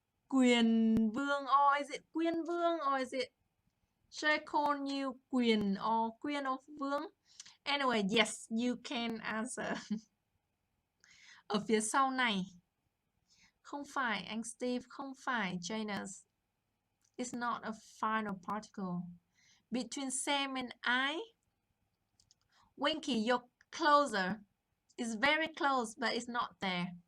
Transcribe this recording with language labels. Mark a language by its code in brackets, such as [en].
[en] Quyền Vương, or is it Quyên Vương, or is it Should I call you Quyền or Vương? Anyway, yes, you can answer. [vi] Ở phía sau này. Không phải, anh Steve, không phải, Janus. [en] It's not a final particle. Between Sam and I, Winky, you're closer. It's very close, but it's not there.